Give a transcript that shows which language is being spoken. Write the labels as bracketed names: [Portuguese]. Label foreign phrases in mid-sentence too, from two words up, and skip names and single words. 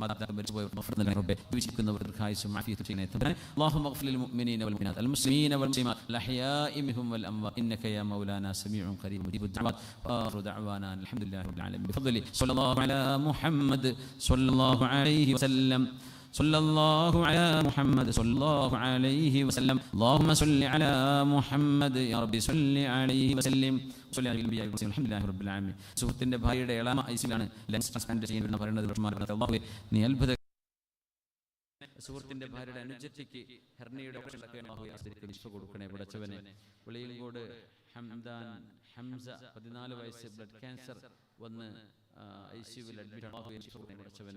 [Malayalam] മാതാപിതാക്കൾ മരിച്ചുപോയവർക്ക് മഗ്ഫിറത്ത് നൽകണേ റബ്ബേ. ജീവിച്ചിരിക്കുന്നവർക്ക് ദീർഘായുസ്സും ആഫിയത്തും ചെയ്യണേ തമ്പുരാനെ. [Arabic] اللهم اغفر للمؤمنين والمؤمنات المسلمين والمسلمات الأحياء منهم والأموات إنك يا مولانا سميع قريب مجيب الدعوات. آخر دعوانا الحمد لله رب العالمين بفضل صلى الله على محمد صلى الله عليه وسلم. صلى الله على محمد صلى الله عليه وسلم. اللهم صل على محمد يا ربي صل عليه وسلم. صلى على النبي الحمد لله رب العالمين. [Malayalam] സുഹൃത്തിന്റെ ഭാര്യയുടെ ഇളമ ഐസിലാണ് ലെൻസ് ട്രാൻസ്പ്ലാന്റ് ചെയ്യുന്ന പറയുന്നത്. അല്ലാഹുവേ നീ അത്ഭുത സുഹൃത്തിന്റെ ഭാര്യയുടെ അനുജത്തിക്ക് ഹെർണിയുടെ ഓപ്പറേഷനൊക്കെ അല്ലാഹുവേ ആശ്രയിച്ച് വിശ്വ കൊടുക്കണേ പടച്ചവനെ. വെളിയങ്കോട് ഹംസ 14 വയസ്സ് ബ്ലഡ് ക്യാൻസർ വന്ന് ഐസിയുവിൽ അഡ്മിറ്റ് ആണ്.